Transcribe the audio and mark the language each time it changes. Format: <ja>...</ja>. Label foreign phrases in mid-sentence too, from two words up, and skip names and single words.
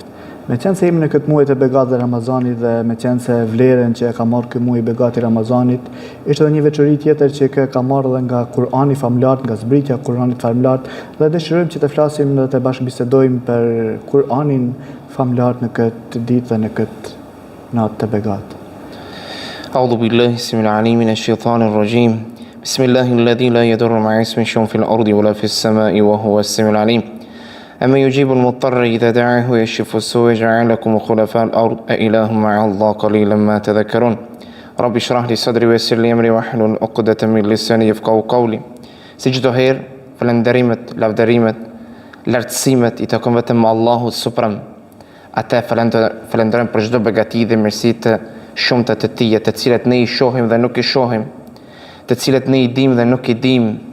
<sq>Me qenë se jemi në këtë muaj të begat dhe Ramazanit dhe me qenë se vlerën që e ka marrë këtë muaj begat i Ramazanit, ishte edhe një veçori tjetër që ka marrë dhe nga Kur'ani famlar, nga zbritja Kur'anit famlar, dhe dëshirojmë që të flasim dhe të bashkëbisedojmë për Kur'anin famlar në këtë ditë dhe në këtë natë të begat.</sq> <ar>أعوذ بالله السميع العليم من الشيطان الرجيم. بسم الله الذي لا يضر مع اسمه شيء في الأرض ولا في السماء وهو السميع العليم. أما يجيب المضطر إذا دعاه ويكشف السوء ويجعل لكم خلفاء الأرض أإله مع الله قليلا ما تذكرون رب اشرح لي صدري ويسر لي أمري واحلل عقدة من لساني يفقهوا قولي.</ar> <sq>Si çdo herë, falënderimet, lavdërimet, lartësimet i takon vetëm Allahut Suprem. Atë falenderojmë për çdo begati dhe mirësi të shumta të tij, të cilat ne i shohim dhe nuk i shohim, të cilat ne i dim dhe nuk i dim.</sq>